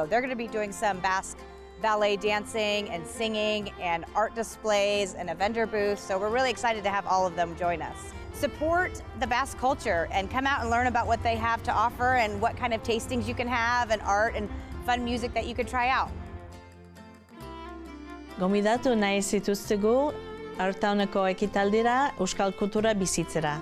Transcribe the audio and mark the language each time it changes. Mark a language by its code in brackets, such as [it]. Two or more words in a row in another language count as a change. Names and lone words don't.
[en] They're going to be doing some Basque ballet dancing and singing and art displays and a vendor booth. So we're really excited to have all of them join us. Support the Basque culture and come out and learn about what they have to offer and what kind of tastings you can have and art and fun music that you could try out. [eu] Gomidatu nahi zituztegu hartauneko ekitaldira euskal kultura bizitzera.